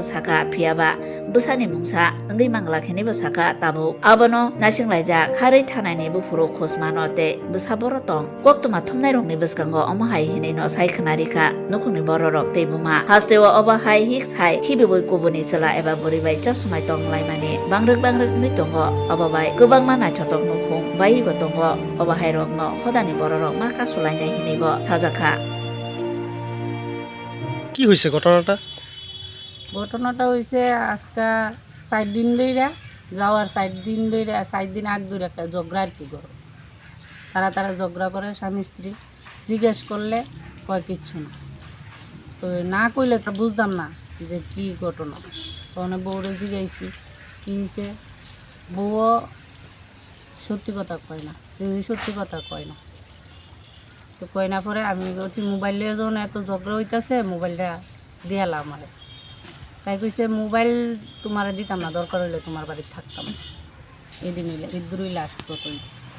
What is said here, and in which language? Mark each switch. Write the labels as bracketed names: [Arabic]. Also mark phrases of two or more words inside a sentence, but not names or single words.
[Kok Borok] saka phiaba busani mungsa angri mangla hinibo saka tabu abono nasinglaija khari thanani bufuru khosmano te busaboro tong koktuma thumnai rongni buskango omahai hinai no saikhnarika nukungni bororok teibuma hastewa obahai hik sai khibiboi kubuni chela eba boribai chasumai tonglaimani bangrek ni tongo obabai gobangma naithotok nukung baibo tongo obahai rokno hodani bororok maka sulainai hinaibo sajakha [Bangla] কি হয়েছে ঘটনাটা? ঘটনাটা হয়েছে আজকে 4 দিন ধরে যাওয়ার 4 দিন ধরে 4 দিন আগ ধরে ঝগড়া আর কি করো তারা ঝগড়া করে স্বামী স্ত্রী জিজ্ঞেস করলে কয় কিচ্ছু না তো না কইলে তো বুঝতাম না যে কি ঘটনা তখন বউরে জিজ্ঞাসি কি হয়েছে বউও সত্যি কথা কয় না সত্যি কথা কয় না তো কয় না পরে আমি বলছি মোবাইলে যখন এত ঝগড়া হইতেছে মোবাইলটা দিয়ালাম আমারে তাই কইছে মোবাইল তোমার দিতাম না দরকার হইলে তোমার বাড়িতে থাকতাম এদিন হইলে ঈদুরই লাস্ট কত হয়েছে